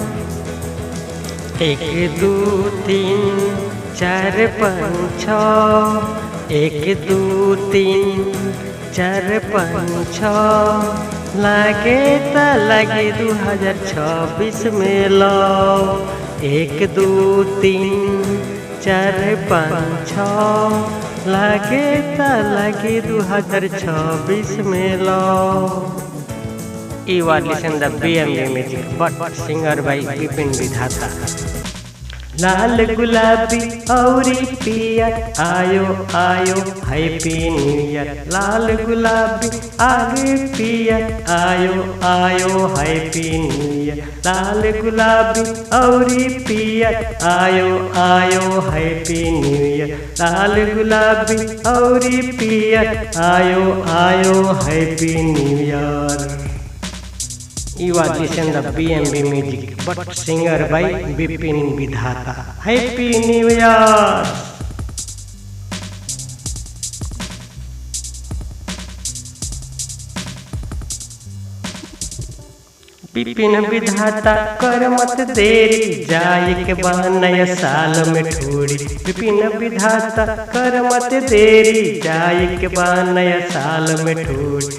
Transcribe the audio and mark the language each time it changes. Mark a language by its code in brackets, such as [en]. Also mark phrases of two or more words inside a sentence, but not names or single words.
[bho] 1 2 3 4 5 6, 1 2 3 4 5 6। लागे त लागे 2026 में लो। 1 2 3 4 5 6। लागे त लागे 2026 में लो। [en] You are listening the BMB music, but singer by Bipin Vidhata। [bho] लाल गुलाबी औरी पियर आयो आयो [en] Happy New Year. [bho] लाल गुलाबी आगे पियर आयो आयो [en] Happy New Year. [bho] लाल गुलाबी औरी पियर आयो आयो [en] Happy New Year. [bho] लाल गुलाबी औरी पियर आयो आयो [en] Happy New Year. You are listening the BMB music, but singer by Bipin Vidhata। Happy New Year! [bho] विपिन विधाता कर मत देरी, जाए के बाद नया साल में ठोरी। विपिन विधाता कर मत देरी, जाए के बाद नया साल में ठोरी।